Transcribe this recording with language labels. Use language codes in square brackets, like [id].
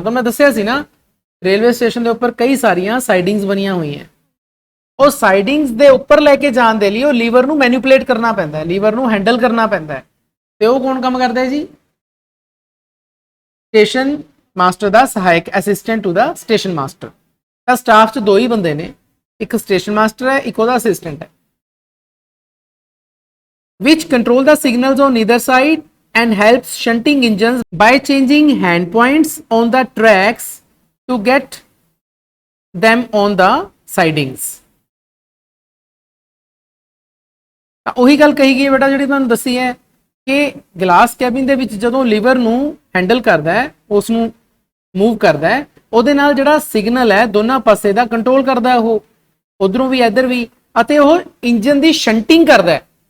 [pa] ਤਾਂ ਮੈਂ ਦੱਸਿਆ ਸੀ ਨਾ ਰੇਲਵੇ ਸਟੇਸ਼ਨ ਦੇ ਉੱਪਰ ਕਈ ਸਾਰੀਆਂ ਸਾਈਡਿੰਗਸ ਬਣੀਆਂ ਹੋਈਆਂ, ਉਹ ਸਾਈਡਿੰਗਸ ਦੇ ਉੱਪਰ ਲੈ ਕੇ ਜਾਣ ਦੇ ਲਈ ਉਹ ਲੀਵਰ ਨੂੰ ਮੈਨੀਪੂਲੇਟ ਕਰਨਾ ਪੈਂਦਾ ਹੈ, ਲੀਵਰ ਨੂੰ ਹੈਂਡਲ ਕਰਨਾ ਪੈਂਦਾ ਹੈ। ਤੇ ਉਹ ਕੌਣ ਕੰਮ ਕਰਦਾ ਹੈ ਜੀ? ਸਟੇਸ਼ਨ ਮਾਸਟਰ ਦਾ ਸਹਾਇਕ, [en] Assistant to the station master. [pa] ਤਾਂ ਸਟਾਫ 'ਚ ਦੋ ਹੀ ਬੰਦੇ ਨੇ, ਇੱਕ ਸਟੇਸ਼ਨ ਮਾਸਟਰ ਹੈ, ਇੱਕ ਉਹਦਾ ਅਸਿਸਟੈਂਟ ਹੈ। [en] which control the signals on either side and helps shunting engines by changing hand points on the tracks to get them on the sidings. [pa] ਤਾਂ ਉਹੀ ਗੱਲ ਕਹੀ ਗਈ ਬੇਟਾ ਜਿਹੜੀ ਤੁਹਾਨੂੰ ਦੱਸੀ ਹੈ ਕਿ ਗਲਾਸ ਕੈਬਿਨ ਦੇ ਵਿੱਚ ਜਦੋਂ ਲੀਵਰ ਨੂੰ ਹੈਂਡਲ ਕਰਦਾ ਹੈ, ਉਸ ਨੂੰ ਮੂਵ ਕਰਦਾ ਹੈ, ਉਹਦੇ ਨਾਲ ਜਿਹੜਾ ਸਿਗਨਲ ਹੈ ਦੋਨਾਂ ਪਾਸੇ ਦਾ ਕੰਟਰੋਲ ਕਰਦਾ, ਉਹ ਉਧਰੋਂ ਵੀ ਇੱਧਰ ਵੀ, ਅਤੇ ਉਹ ਇੰਜਨ ਦੀ ਸ਼ੰਟਿੰਗ ਕਰਦਾ ਹੈ।